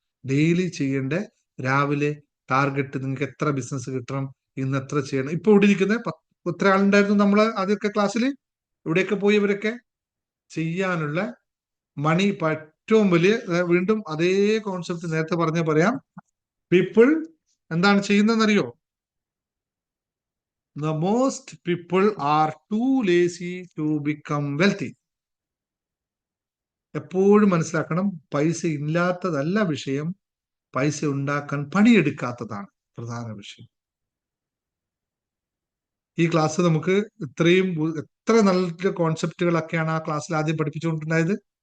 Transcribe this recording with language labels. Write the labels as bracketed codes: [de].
[ml] Daily ചെയ്യേണ്ട, രാവിലെ target, നിങ്ങൾക്ക് എത്ര ബിസിനസ് കിട്ടണം, ഇന്ന് എത്ര ചെയ്യണം. ഇപ്പൊ ഇവിടെ ഇരിക്കുന്ന എത്ര ആളുണ്ടായിരുന്നു നമ്മള് ആദ്യമൊക്കെ ക്ലാസ്സിൽ, ഇവിടെയൊക്കെ പോയി ഇവരൊക്കെ ചെയ്യാനുള്ള മണി ഏറ്റവും വലിയ, വീണ്ടും അതേ കോൺസെപ്റ്റ് നേരത്തെ പറയാം. പീപ്പിൾ എന്താണ് ചെയ്യുന്നതെന്നറിയോ? [en] The most people are too lazy to become wealthy. [ml] എപ്പോഴും മനസ്സിലാക്കണം, പൈസ ഇല്ലാത്തതല്ല വിഷയം, പൈസ ഉണ്ടാക്കാൻ പണിയെടുക്കാത്തതാണ് പ്രധാന വിഷയം. ഈ ക്ലാസ് നമുക്ക് എത്ര നല്ല കോൺസെപ്റ്റുകളൊക്കെയാണ് ആ ക്ലാസ്സിൽ ആദ്യം പഠിപ്പിച്ചുകൊണ്ടിരുന്നത്.